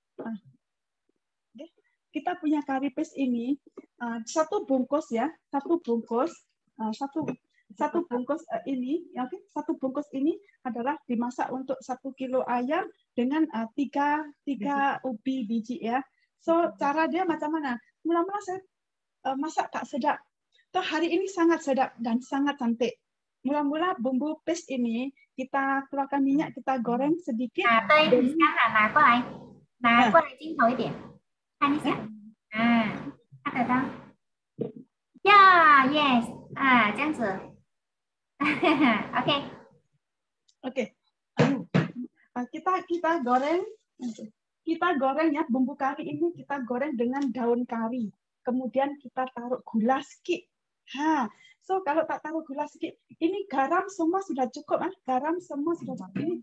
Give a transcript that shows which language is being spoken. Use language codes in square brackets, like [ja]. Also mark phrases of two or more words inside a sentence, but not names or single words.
[ms] Kita punya kari paste ini satu bungkus ya, satu bungkus ini, satu bungkus ini adalah dimasak untuk 1 kilo ayam dengan tiga ubi biji ya. So cara dia macam mana? Mula-mula saya masak tak sedap. Toh hari ini sangat sedap dan sangat cantik. Mula-mula bumbu paste ini kita keluarkan minyak, kita goreng sedikit. [zh] 对，你先拿过来镜头一点，看一下。看得到？呀 ，yes， 这样子。 [ms] Oke. Kita goreng ya, bumbu kari ini kita goreng dengan daun kari. Kemudian kita taruh gula sedikit. So kalau tak taruh gula sedikit, ini garam semua sudah cukup, garam semua sudah cukup.